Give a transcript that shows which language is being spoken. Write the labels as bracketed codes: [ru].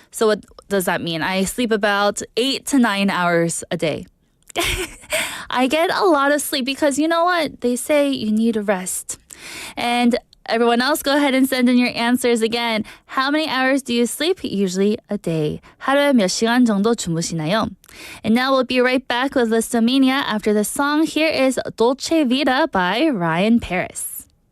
[en] So what does that mean? I sleep about 8 to 9 hours a day. I get a lot of sleep because you know what? They say you need rest. And everyone else, go ahead and send in your answers again. How many hours do you sleep? Usually a day. [ko] 하루에 몇 시간 정도 주무시나요? [en] And now we'll be right back with Listomania after the song. Here is Dolce Vita by Ryan Paris.